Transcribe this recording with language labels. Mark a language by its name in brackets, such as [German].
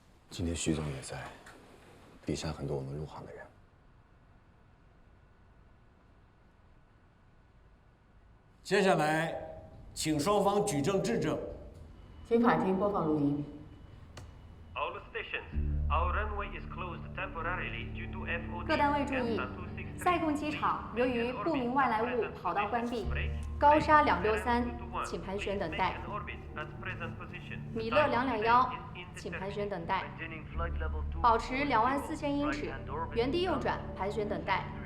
[Chinese] 今天徐总也在，底下很多我们陆行的人。接下来，请双方举证质证。请法庭播放录音。 [English] All stations, our runway is closed temporarily due to FOD. [Chinese] 各单位注意，塞贡机场由于不明外来物跑道关闭，高沙263，请盘旋等待。米勒221，请盘旋等待。保持24000英尺，原地右转，盘旋等待。